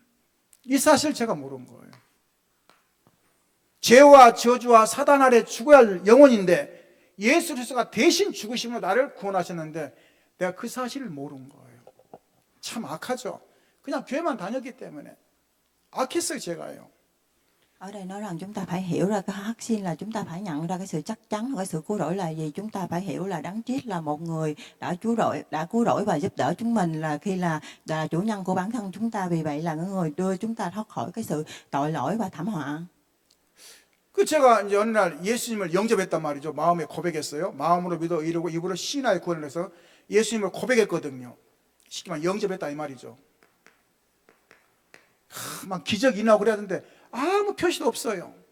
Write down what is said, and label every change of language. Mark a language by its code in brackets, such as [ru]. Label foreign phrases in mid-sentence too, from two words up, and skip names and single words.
[ko] 이 사실 제가 모르는 거예요. 죄와 저주와 사단 아래 죽어야 할 영혼인데 예수 그리스도가 대신 죽으심으로 나를 구원하셨는데 내가 그 사실을 모르는 거예요. 참 악하죠. 그냥 교회만 다녔기 때문에 악했어요 제가요. [vi] Ở đây nói rằng chúng ta phải hiểu ra cái hắc sin là chúng ta phải nhận ra cái sự chắc chắn, cái sự cứu rỗi là gì. Chúng ta phải hiểu là Đấng Christ là một người đã cứu rỗi và giúp đỡ chúng mình là khi là chủ nhân của bản thân chúng ta. Vì vậy là người đưa chúng ta thoát khỏi cái sự tội lỗi và thảm họa. [ko] 제가 이제 어느 날 예수님을 영접했단 말이죠. 마음에 고백했어요. 마음으로 믿어 이루고 입으로 신하여 구원을 해서 예수님을 고백했거든요. 쉽게 말해 영접했다 이 말이죠. 막 기적이 나고 그래야 되는데 아무 표시도 없어요.